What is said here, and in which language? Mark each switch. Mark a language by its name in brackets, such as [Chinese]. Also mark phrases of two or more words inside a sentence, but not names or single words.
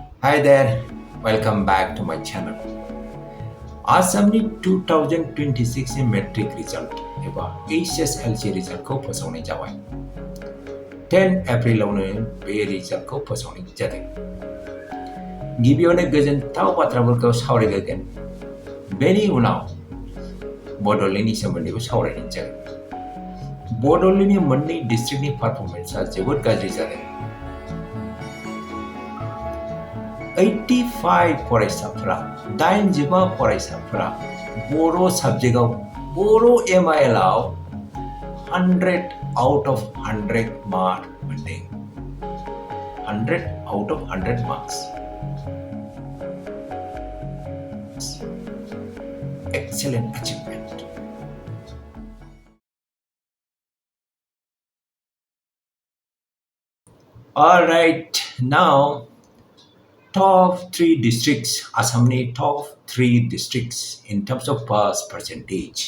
[English] Hi there, welcome back to my channel. [Bodo] Assamni 2026 [English] metric result [Bodo] एबा [English] HSLC result [Bodo] को फोसावनाय जाबाय 10 April आवनो बे result को फोसावनाय जादों गिबियावनो गोजोनथाव बाथ्राफोरखौ सावरायगोन बेनि उनाव बड'लेण्डनि सोमोन्दैबो सावरायनाय जागोन बड'लेण्डनि मोननै डिस्ट्रिक्टनि पारफरमेन्सआ जोबोद गाज्रि जादों 85 फरायसाफोरा 85 फरायसाफोरा बर' साबजेक्टआव बर' MIL आव 100 [English] out of [Bodo] 100 मार्क मोनदों [English] 100 out of 100 marks excellent achievement. [Bodo] All right, now top 3 districts, Assam's top 3 districts in terms of pass percentage.